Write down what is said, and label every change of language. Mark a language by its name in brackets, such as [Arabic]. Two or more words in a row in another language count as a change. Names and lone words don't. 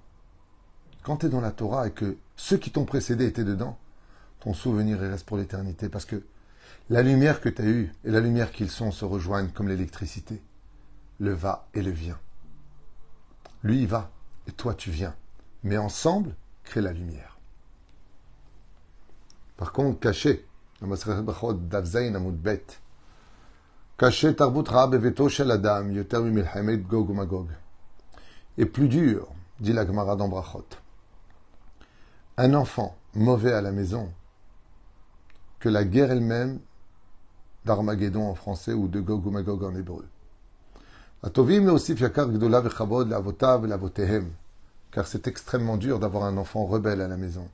[French] Quand tu es dans la Torah et que ceux qui t'ont précédé étaient dedans, ton souvenir il reste pour l'éternité, parce que la lumière que tu as eue et la lumière qu'ils sont se rejoignent comme l'électricité. Le va et le vient. Lui, il va, et toi, tu viens. Mais ensemble, crée la lumière. Par contre, caché, caché [Hebrew] תרבות רעה בביתו של אדם, יותר ממלחמת גוג ומגוג. [French] Et plus dur, dit la Gemara dans Brachot, un enfant mauvais à la maison que la guerre elle-même d'Armageddon en français ou de Gog ou Magog en hébreu. Car c'est extrêmement dur d'avoir un enfant rebelle à la maison.